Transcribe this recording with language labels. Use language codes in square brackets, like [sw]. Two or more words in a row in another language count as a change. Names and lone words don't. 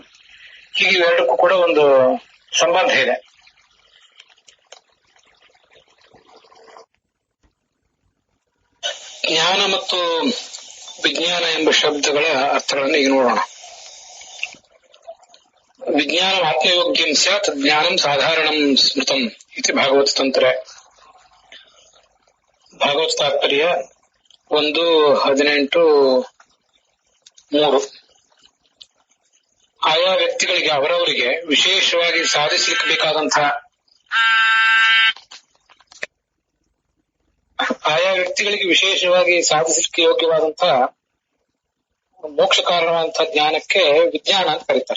[kn] ಹೀಗೆ ಇವೆರಡಕ್ಕೂ ಕೂಡ ಒಂದು ಸಂಬಂಧ ಇದೆ. ಜ್ಞಾನ ಮತ್ತು ವಿಜ್ಞಾನ ಎಂಬ ಶಬ್ದಗಳ ಅರ್ಥಗಳನ್ನು ಈಗ ನೋಡೋಣ. [sa] ವಿಜ್ಞಾನ ಆತ್ಮಯೋಗ್ಯಂ ಸ್ಯಾತ್ ಜ್ಞಾನಂ ಸಾಧಾರಣಂ ಸ್ಮೃತಂ ಇತಿ ಭಾಗವತ ತಂತ್ರೆ. [kn] ಭಾಗವತ ತಾತ್ಪರ್ಯ 1:18-3. ಆಯಾ ವ್ಯಕ್ತಿಗಳಿಗೆ ಅವರವರಿಗೆ ವಿಶೇಷವಾಗಿ ಸಾಧಿಸಲಿಕ್ಕೆ ಬೇಕಾದಂತಹ, ಆಯಾ ವ್ಯಕ್ತಿಗಳಿಗೆ ವಿಶೇಷವಾಗಿ ಸಾಧಿಸಲಿಕ್ಕೆ ಯೋಗ್ಯವಾದಂತಹ ಮೋಕ್ಷ ಕಾರಣವಾದಂತಹ ಜ್ಞಾನಕ್ಕೆ ವಿಜ್ಞಾನ ಅಂತ ಕರೀತಾರೆ.